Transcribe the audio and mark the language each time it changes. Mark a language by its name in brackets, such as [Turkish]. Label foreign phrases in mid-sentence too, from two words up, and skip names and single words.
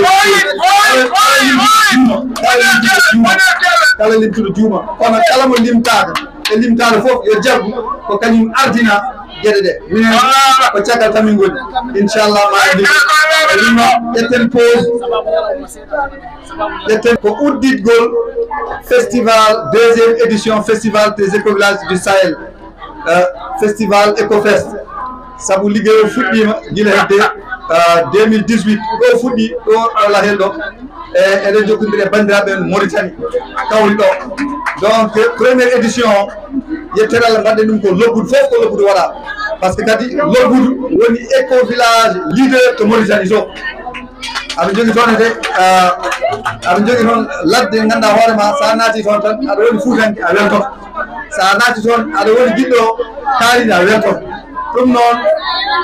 [Fula] kala limtuɗo juuma kono kala mo limtaka e limtade fof yo jaggu ko kañum ardina gueɗe ɗe minen ko caggal tamin goni inchallah ma ndi e ɗum noon ƴetten pause ƴetten ko udditgol festival [French] deuxième édition [Fula] festival des écovillages du Sahel festival EcoFest saabu ligguey o fuɗɗima guila hedde 2018 ɗo fuɗɗi ɗo ala hen ɗo e eɗen jokkodiri e bandiraɓe Mauritanie kawri ɗo donc [French] première édition [Fula] yettere Allah mbaɗɗen ɗum ko lobbudu fof ko lobbudu waɗa [French] par ce que [Fula] kadi lobbudu woni éco village leader to Mauritanie to aɗa jogui toon ede aɗa jogui toon ladde ganduɗa hoorema sa naati toon tan aɗa woni fuutanke a weltoto sa naati toon aɗa woni guiɗɗo kaalide a weltoto ɗum